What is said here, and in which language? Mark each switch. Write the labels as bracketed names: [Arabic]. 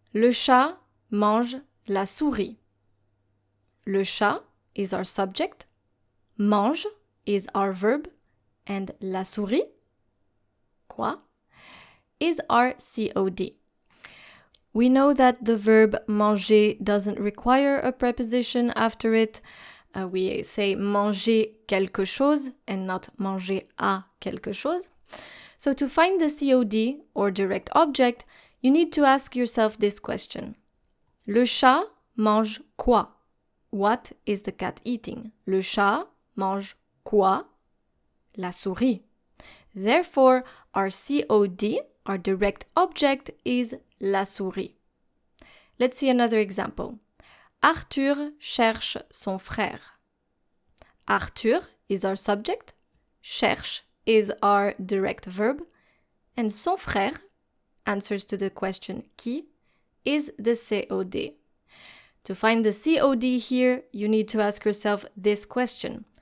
[French] Le chat mange la souris. [English] Le chat is our subject, mange is our verb, and la souris, quoi, is our COD. We know that the verb manger doesn't require a preposition after it. We say [French] manger quelque chose [English] and not [French] manger à quelque chose. [English] So to find the COD or direct object, you need to ask yourself this question. [French] Le chat mange quoi? [English] What is the cat eating? [French] Le chat mange quoi? La souris. [English] Therefore, our COD, our direct object, is la souris. Let's see another example. [French] Arthur cherche son frère. [English] Arthur is our subject, cherche is our direct verb, and son frère answers to the question qui is the COD. To find the COD here, you need to ask yourself this question.